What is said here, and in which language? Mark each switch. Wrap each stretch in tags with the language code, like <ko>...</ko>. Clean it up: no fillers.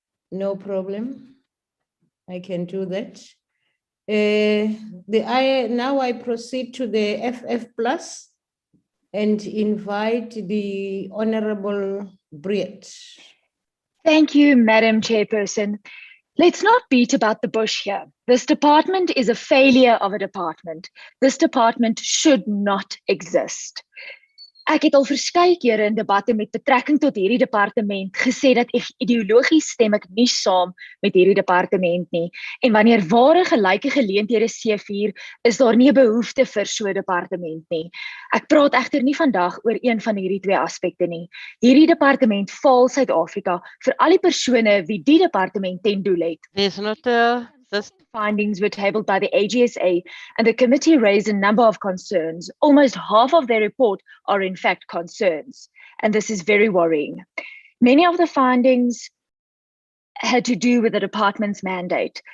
<en>No problem. I can do that. Now I proceed to the FF Plus and invite the Honorable Briett. Thank you, Madam Chairperson. Let's not beat about the bush here. This department is a failure of a department. This department should not exist.</en> <af>Ek het al verskeie kere in debatte met betrekking tot hierdie departement gesê dat ideologies stem ek nie saam met hierdie departement nie. En wanneer ware gelyke geleenthede seëvier, is daar nie 'n behoefte vir so 'n departement nie. Ek praat egter nie vandag oor een van hierdie twee aspekte nie. Hierdie departement faal Suid-Afrika vir al die persone wie die departement ten doel het.</af> <en>There's not a These findings were tabled by the AGSA, and the committee raised a number of concerns. Almost half of their report are in fact concerns, and this is very worrying. Many of the findings had to do with the department's mandate.</en>